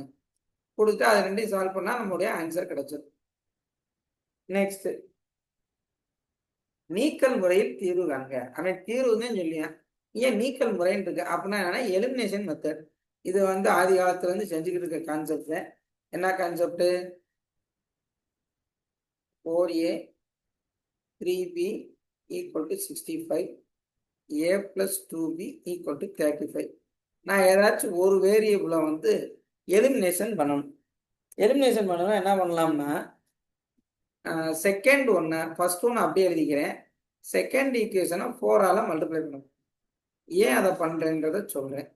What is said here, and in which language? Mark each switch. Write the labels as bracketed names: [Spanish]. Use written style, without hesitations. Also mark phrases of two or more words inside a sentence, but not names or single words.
[Tamil] கொடுத்து அதை ரெண்டையும் சால்வ் பண்ணால் நம்மளுடைய ஆன்சர் கிடைச்சிடும். நெக்ஸ்ட், நீக்கல் முறையில் தீர்வு காண்க. அவன் தீர்வுன்னு சொல்லியான். ஏன் நீக்கல் முறைன்னு இருக்கு அப்படின்னா என்னன்னா [English] elimination method. [Tamil] இது வந்து ஆதி காலத்துல இருந்து செஞ்சுக்கிட்டு இருக்க கான்செப்ட். என்ன கான்செப்ட்? 4a 3b = 65, a + 2b = 35. நான் ஏதாச்சும் ஒரு வேரியபிளை வந்து எலிமினேஷன் பண்ணணும். எலிமினேஷன் பண்ணணும் என்ன பண்ணலாம்னா, செகண்ட் ஒன்று ஃபர்ஸ்ட் ஒன்று அப்படியே எழுதிக்கிறேன். [English] second equation [Tamil] 4ஆல் மல்டிப்ளை பண்ணணும். ஏன் அதை பண்ணுறேன்றதை சொல்கிறேன்.